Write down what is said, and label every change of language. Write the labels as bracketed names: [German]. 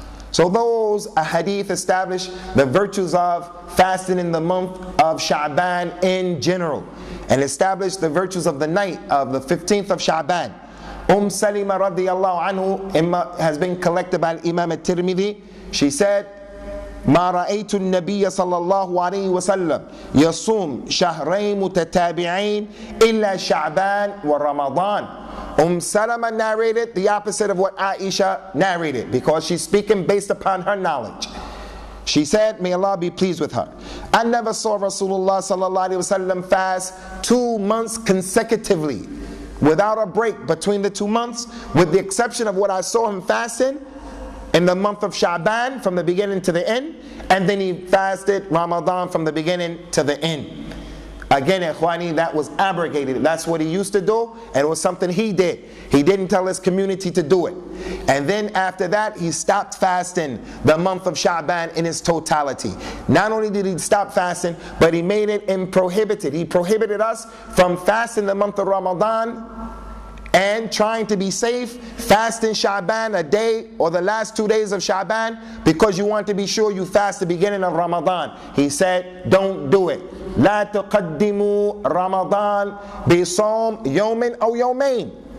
[English] So those hadith establish the virtues of fasting in the month of Sha'ban in general, and establish the virtues of the night of the 15th of Sha'ban. Salima radiyallahu anhu has been collected by Imam At-Tirmidhi. She said, [Arabic] ما رأيت النبي صلى الله عليه وسلم يصوم شهرين متتابعين إلا شعبان ورمضان. [English] Salama narrated the opposite of what Aisha narrated, because she's speaking based upon her knowledge. She said, may Allah be pleased with her, I never saw Rasulullah sallallahu alaihi wasallam fast 2 months consecutively without a break between the 2 months, with the exception of what I saw him fasting in the month of Sha'ban from the beginning to the end, and then he fasted Ramadan from the beginning to the end. Again, ikhwani, that was abrogated. That's what he used to do, and it was something he did. He didn't tell his community to do it. And then after that, he stopped fasting the month of Sha'ban in its totality. Not only did he stop fasting, but he made it prohibited. He prohibited us from fasting the month of Ramadan and trying to be safe, fasting Shaban a day or the last 2 days of Shaban because you want to be sure you fast the beginning of Ramadan. He said, don't do it. [Arabic] لا تقدموا رمضان بصوم يوم أو يومين.